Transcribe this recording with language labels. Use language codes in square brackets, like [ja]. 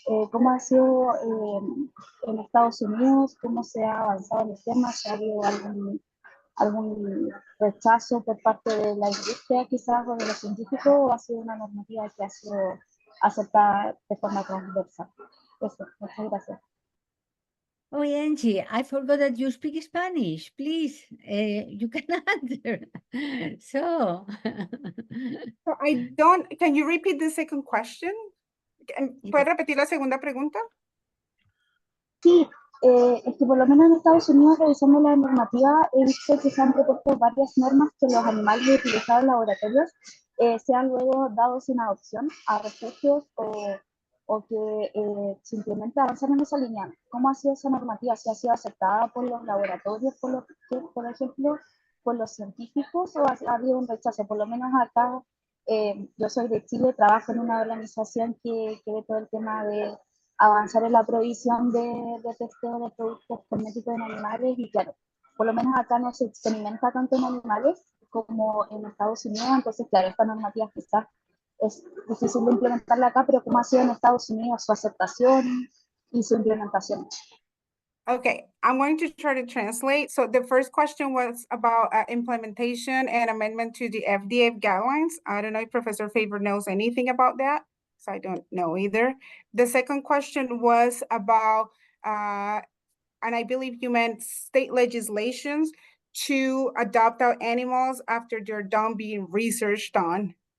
[es] ¿Cómo ha sido en Estados Unidos? ¿Cómo se ha avanzado en el tema? ¿Si ha habido algún rechazo por parte de la industria quizás o de los científicos? ¿O ha sido una normativa que ha sido aceptada de forma transversal? Eso, muchas gracias. [en] Oh, Angie, I forgot that you speak Spanish. Please, you can answer. So, So I don't, can you repeat the second question? [es] ¿Puedes repetir la segunda pregunta? Sí, es que por lo menos en Estados Unidos, revisando la normativa, he visto que se han propuesto varias normas que los animales utilizados en laboratorios sean luego dados en adopción a refugios o que simplemente avanzan en esa línea. ¿Cómo ha sido esa normativa? ¿Si ha sido aceptada por los laboratorios, por ejemplo, por los científicos, o ha habido un rechazo? Por lo menos acá, yo soy de Chile, trabajo en una organización que ve todo el tema de avanzar en la provisión de testeo de productos cosméticos en animales, y claro, por lo menos acá no se experimenta tanto en animales como en Estados Unidos. Entonces claro, esta normativa quizás es difícil de implementarla acá, pero ¿cómo ha sido en Estados Unidos su aceptación y su implementación? [en] Okay, I'm going to try to translate. So the first question was about implementation and amendment to the FDA guidelines. I don't know if Professor Favre knows anything about that, so I don't know either. The second question was about, and I believe you meant state legislations to adopt out animals after they're done being researched on.